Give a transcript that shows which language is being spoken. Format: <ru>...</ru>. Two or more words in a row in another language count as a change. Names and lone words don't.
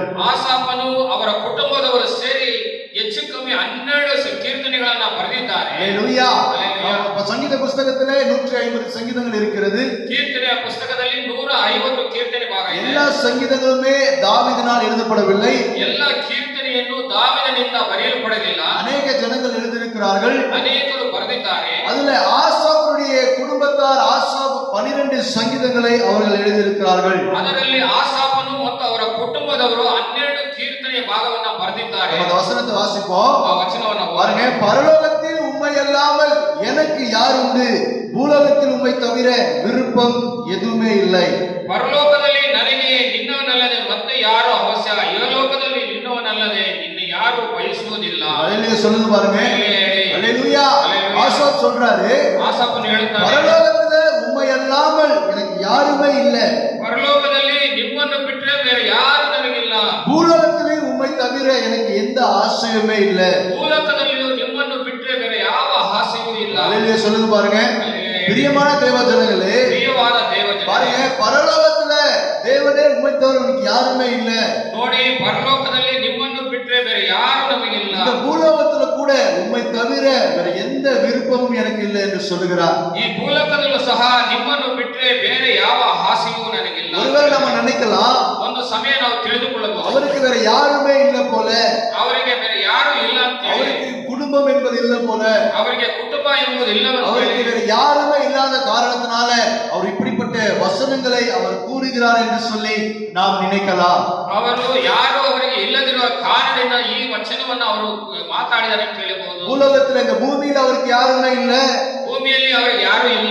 <kn>ಆಸಾಪನು ಅವರ ಕುಟುಂಬದವರು ಸೇರಿ ಹೆಚ್ಚು ಕಮ್ಮಿ 12 ಕೀರ್ತನೆಗಳನ್ನ ಬರೆದಿದ್ದಾರೆ.</kn> <ta>அல்லேலூயா. அப்ப சங்கீத புஸ்தகத்திலே 150 சங்கீதங்கள் இருக்கிறது.</ta> <kn>ಕೀರ್ತನೆಯ ಪುಸ್ತಕದಲ್ಲಿ 150 ಕೀರ್ತನೆ ಭಾಗ ಇದೆ.</kn> <ta>எல்லா சங்கீதங்களுமே தாவீதினால் எழுதப்படவில்லை.</ta> <kn>ಎಲ್ಲ ಕೀರ್ತನೆಯನ್ನು ದಾವೀದನಿಂದ ಬರೆಯಲ್ಪಡಲಿಲ್ಲ.</kn> <ta>அநேக ஜனங்கள் எழுதியிருக்கிறார்கள்.</ta> <kn>ಅನೇಕರು ಬರೆದಿದ್ದಾರೆ.</kn> <ta>அதுல ஆசாப்புடைய குடும்பத்தார் ஆசாப் 12 சங்கீதங்களை அவர்கள் எழுதியிருக்கிறார்கள்.</ta> <kn>ಅದರಲ್ಲಿ ಆಸಾಪನು ಮತ್ತು ಅವರ ಕುಟುಂಬದವರು 12 ಕೀರ್ತನೆಯ ಭಾಗವನ್ನ ಬರೆದಿದ್ದಾರೆ.</kn> <ta>அந்த வசனத்தை வாசிப்போம்.</ta> <kn>ಆ ವಚನವನ್ನು</kn> <ta>பாருங்க, பரலோகத்தில் உம்மை உம்மை அல்லாமல் எனக்கு யார் உண்டு? பூலோகத்தில் உம்மை தவிர விருப்பம் எதுவுமே இல்லை.</ta> <kn>ಪರಲೋಕದಲ್ಲಿ ನನಗೆ ನಿನ್ನವನಲ್ಲದೆ ಮತ್ತೆ ಯಾರು ಅವಶ್ಯ, ಇಹಲೋಕದಲ್ಲಿ ನಿನ್ನವನಲ್ಲದೆ ಇನ್ನು ಯಾರು ಬಯಸುವುದಿಲ್ಲ.</kn> <ta>அல்லேலூயா சொல்லுங்க பாருங்க. அல்லேலூயா. ஆசாப் சொல்றாரு,</ta> <kn>ಆಸಾಫನು ಹೇಳುತ್ತಾನೆ,</kn> <ta>பரலோகத்துல உம்மை அல்லாமல் எனக்கு யாருமே இல்லை.</ta> <kn>ಪರಲೋಕದಲ್ಲಿ ನಿಮ್ಮನ್ನು ಬಿಟ್ಟರೆ ಬೇರೆ ಯಾರು ನನಗಿಲ್ಲ.</kn> <ta>பூலோகத்திலே உம்மை தவிர எனக்கு எந்த ஆசையுமே இல்லை.</ta> <kn>ಭೂಲೋಕದಲ್ಲಿಯೂ ನಿಮ್ಮನ್ನು ಬಿಟ್ಟರೆ ಬೇರೆ ಯಾವ ಆಸೆಯೂ ಇಲ್ಲ.</kn> <ta>அல்லேலூயா சொல்லுங்க பாருங்க. பிரியமான தேவ ஜனங்களே,</ta> <kn>ಪ್ರಿಯವಾದ ದೇವಜನರೇ,</kn> <ta>பாருங்க, பரலோகத்துல தேவனே உம்மை தவிர எனக்கு யாருமே இல்லை.</ta> <kn>ನೋಡಿ, ಪರಲೋಕದಲ್ಲಿ ನಿಮ್ಮನ್ನು ಬಿಟ್ಟರೆ ಬೇರೆ ಯಾರು ನಮಗಿಲ್ಲ.</kn> <ta>இந்த பூலோகத்துல கூட உம்மை தவிர வேற எந்த விருப்பமும் எனக்கு இல்லை என்று சொல்லுகிறார்.</ta> <kn>ಈ ಭೂಲೋಕದಲ್ಲೂ ಸಹ ನಿಮ್ಮನ್ನು ಬಿಟ್ಟರೆ ಬೇರೆ ಯಾವ ಆಸೆಯೂ ನನಗಿಲ್ಲ.</kn> <ta>ஒருவேளை நம்ம நினைக்கலாம்,</ta> <kn>ಒಂದು ಸಮಯ ನಾವು ತಿಳಿದುಕೊಳ್ಳಬಹುದು,</kn> <ta>அவருக்கு வேற யாருமே இல்லை போல,</ta> <kn>ಅವರಿಗೆ ಬೇರೆ ಯಾರು ಇಲ್ಲ ಅಂತ ಹೇಳಿ,</kn> <ta>அவருக்கு குடும்பம் என்பது இல்லை போல,</ta> <kn>ಅವರಿಗೆ ಕುಟುಂಬ ಎಂಬುದು ಇಲ್ಲವೆಂದು</kn> <ta>அவருக்கு</ta> <kn>ಹೇಳಿ,</kn> <ta>வேற யாருமே இல்லாத காரணத்தினால அவர் இப்படிப்பட்ட வசனங்களை அவர் கூறுகிறார் என்று சொல்லி நாம் நினைக்கலாம்.</ta> <kn>ಅವರು ಯಾರು ಅವರಿಗೆ ಇಲ್ಲದಿರುವ ಕಾರಣದಿಂದ ಈ ವಚನವನ್ನು ಅವರು ಮಾತಾಡಿದ್ದಾರೆ ಅಂತ ಹೇಳಬಹುದು.</kn> <ta>பூலோகத்துல இந்த பூமியில அவருக்கு யாருமே இல்லை,</ta> <kn>ಭೂಮಿಯಲ್ಲಿ ಅವರಿಗೆ ಯಾರು ಇಲ್ಲ,</kn>